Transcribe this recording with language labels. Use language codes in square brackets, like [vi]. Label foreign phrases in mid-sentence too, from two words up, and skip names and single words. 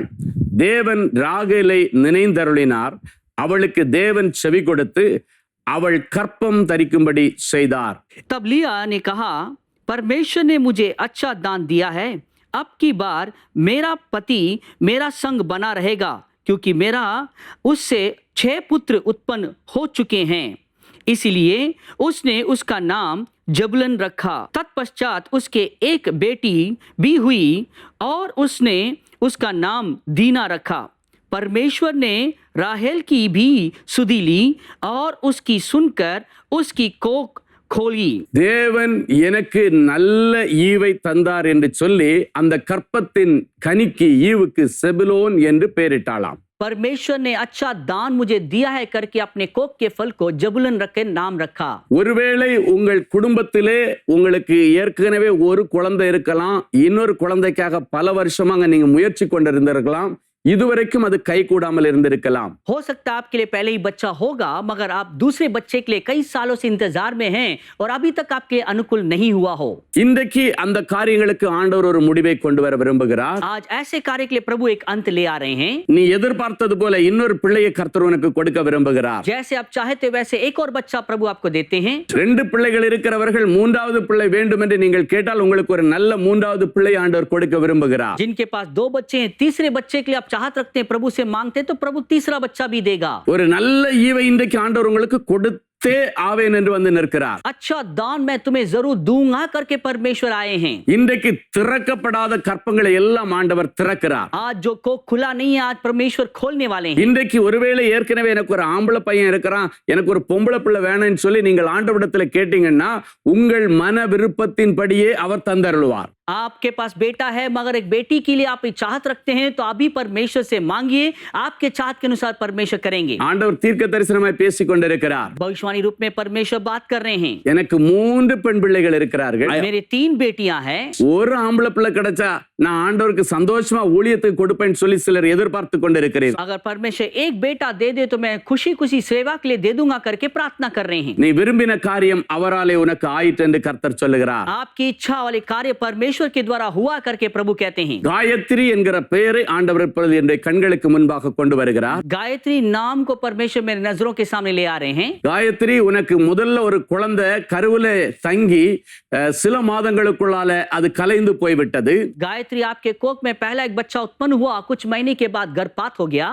[ta] தேவன் ராகேலை நினைந்தருளினார். அவளுக்கு தேவன் செவி கொடுத்து அவள் கற்பம் தரிக்கும்படி செய்தார். [hi] तब लिया ने कहा, परमेश्वर ने मुझे अच्छा दान दिया है, अब की बार मेरा पति मेरा संग बना रहेगा, क्योंकि मेरा उससे 6 पुत्र उत्पन्न हो चुके हैं। इसलिए उसने उसका नाम जबूलन रखा। तत्पश्चात उसके एक बेटी भी हुई और उसने उसका नाम दीना रखा। परमेश्वर ने राहेल की भी सुधि ली और उसकी सुनकर उसकी कोख खोली। [ta] தேவன் எனக்கு நல்ல ஈவை தந்தார் என்று சொல்லி அந்த கற்பத்தின் கனிக்கு ஈவுக்கு செபுலோன் என்று பெயரிட்டாளாம். [hi] परमेश्वर ने अच्छा दान मुझे दिया है करके अपने कोख के फल को जबूलन रख के नाम रखा। [ta] ஒருவேளை உங்கள் குடும்பத்திலே உங்களுக்கு ஏற்கனவே ஒரு குழந்தை இருக்கலாம், இன்னொரு குழந்தைக்காக பல வருஷமாக நீங்க முயற்சி கொண்டிருந்திருக்கலாம், இதுவரைக்கும் அது கை கூடாமல் இருந்திருக்கலாம். [hi] हो सकता है आपके लिए पहले ही बच्चा होगा, मगर आप दूसरे बच्चे के लिए कई सालों से इंतजार में हैं और अभी तक आपके अनुकूल नहीं हुआ हो। [ta] இன்றைக்கு அந்த காரியங்களுக்கு ஆண்டவர் ஒரு முடிவை கொண்டு வர விரும்புகிறார். [hi] आज ऐसे कार्य के लिए प्रभु एक अंत ले आ रहे हैं। [ta] நீ எதிர்பார்த்தது போல இன்னொரு பிள்ளையை கர்த்தர் உனக்கு கொடுக்க விரும்புகிறார். [hi] जैसे आप चाहते वैसे एक और बच्चा प्रभु आपको देते हैं। [ta] 2 பிள்ளைகள் இருக்கிறவர்கள் மூன்றாவது பிள்ளை வேண்டும் என்று நீங்கள் கேட்டால் உங்களுக்கு ஒரு நல்ல மூன்றாவது பிள்ளை ஆண்டவர் கொடுக்க விரும்புகிறார். [hi] जिनके पास 2 बच्चे हैं, तीसरे बच्चे के लिए आप चाहत रखते हैं, प्रभु से मांगते हैं, तो प्रभु तीसरा बच्चा भी देगा। [ta] ஒரு நல்ல ஈவை இன்றைக்கு ஆண்டவர் உங்களுக்கு கொடுத்தே ஆவேன் என்று வந்து நிற்கிறார். [hi] अच्छा दान मैं तुम्हें जरूर दूंगा करके परमेश्वर आए हैं। [ta] இன்றைக்கு திறக்கப்படாத கற்பங்களை எல்லாம் ஆண்டவர் திறக்கிறார். [hi] आज जो कोख खुला नहीं है, आज परमेश्वर खोलने वाले हैं। [ta] இன்றைக்கு ஒருவேளை ஏற்கனவே எனக்கு ஒரு ஆம்பளை பையன் இருக்கிறான், எனக்கு ஒரு பொம்பளை பிள்ளை வேணும்னு சொல்லி நீங்கள் ஆண்டவரிடத்துல கேட்டீங்கன்னா உங்கள் மன விருப்பத்தின்படியே அவர் தந்தருளுவார். [hi] आपके पास बेटा है मगर एक बेटी के लिए आप चाहत रखते हैं, तो अभी परमेश्वर से मांगिए, आपके चाहत के अनुसार परमेश्वर करेंगे। [ta] ஆண்டவர் தீர்க்க தரிசனமாய் பேசிக் கொண்டிருக்கிறார். [hi] भविष्यवाणी रूप में परमेश्वर बात कर रहे हैं। [ta] எனக்கு 3 பெண் பிள்ளைகள் இருக்கிறார்கள், [hi] मेरे 3 बेटियां हैं। [ta] ஒரு ஆம்பளை பிள்ளை கிடைச்சா நான் ஆண்டவருக்கு சந்தோஷமா ஊழியத்துக்கு கொடுப்பேன்னு சொல்லி சிலர் எதிர்பார்த்து கொண்டிருக்கிறீர்கள். [hi] अगर परमेश्वर एक बेटा दे दे तो मैं खुशी खुशी सेवा के लिए दे दूंगा करके प्रार्थना कर रहे हैं। [ta] நீ விரும்பின காரியம் அவராலே உனக்கு ஆயிற்று என்று கர்த்தர் சொல்லுகிறார். [hi] आपकी इच्छा वाले कार्य परमेश्वर के द्वारा हुआ करके प्रभु कहते हैं। [ta] காயத்ரி என்கிற பெயரை ஆண்டவர் இப்பொழுது என்னுடைய கண்களுக்கு முன்பாக கொண்டு வருகிறார். [hi] गायत्री नाम को परमेश्वर मेरे नजरों के सामने ले आ रहे हैं। [ta] காயத்ரி உனக்கு முதல்ல ஒரு குழந்தை கருவில தங்கி சில மாதங்களுக்குள்ளால அது கலைந்து போய்விட்டது. [hi] गायत्री आपके कोख में पहला एक बच्चा उत्पन्न हुआ, कुछ महीने के बाद गर्भपात हो गया।